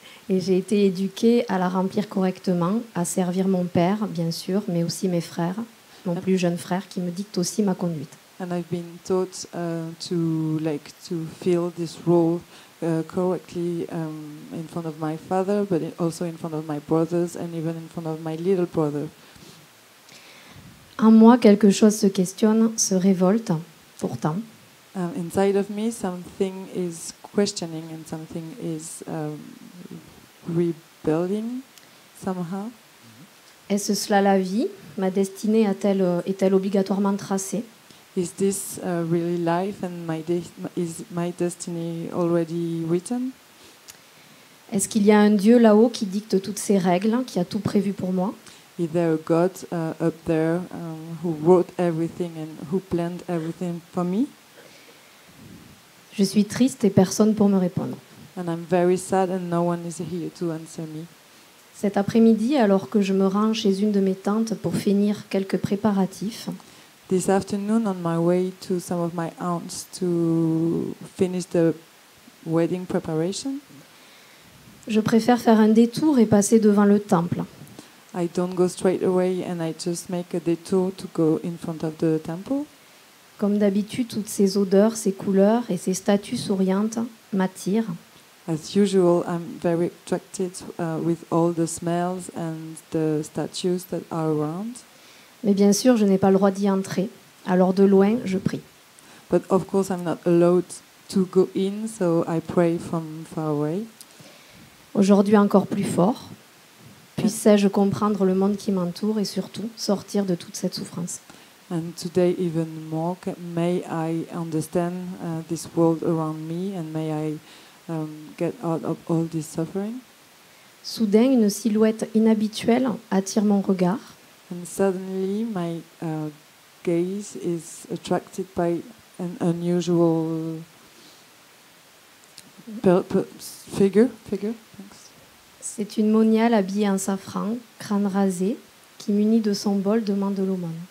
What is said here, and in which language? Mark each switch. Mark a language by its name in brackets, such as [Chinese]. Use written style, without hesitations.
[French] Et j'ai été éduquée à la remplir correctement, à servir mon père, bien sûr, mais aussi mes frères, mon plus jeune frère, qui me dicte aussi ma conduite. [English] And I've been taught to fill this role correctly in front of my father, but also in front of my brothers and even in front of my little brother. [French] En moi, quelque chose se questionne, se révolte, pourtant. [English] inside of me, something is questioning and something is rebelling somehow. [French] Est-ce cela la vie? Ma destinée est-elle obligatoirement tracée? [English] Is this really life and is my destiny already written? [French] Est-ce qu'il y a un Dieu là-haut qui dicte toutes ces règles, qui a tout prévu pour moi? [English] Is there a God up there who wrote everything and who planned everything for me? [French] Je suis triste et personne pour me répondre. [English] And I'm very sad and no one is here to answer me. [French] Cet après-midi, alors que je me rends chez une de mes tantes pour finir quelques préparatifs, [English] This afternoon, on my way to some of my aunts to finish the wedding preparation, [French] je préfère faire un détour et passer devant le temple. [English] I don't go straight away and I just make a detour to go in front of the temple. [French] Comme d'habitude, toutes ces odeurs, ces couleurs et ces statues souriantes m'attirent. [English] As usual, I'm very attracted with all the smells and the statues that are around. [French] Mais bien sûr, je n'ai pas le droit d'y entrer. Alors de loin, je prie. [English] But of course, I'm not allowed to go in, so I pray from far away. [French] Aujourd'hui encore plus fort, puisse-je comprendre le monde qui m'entoure et surtout sortir de toute cette souffrance. [English] And today even more, may I understand this world around me and may I get out of all this suffering. [French] Soudain, une silhouette inhabituelle attire mon regard. [English] And suddenly my gaze is attracted by an unusual figure. Thanks. [French] C'est une moniale habillée en safran, crâne rasé, qui muni de son bol demande l'aumône.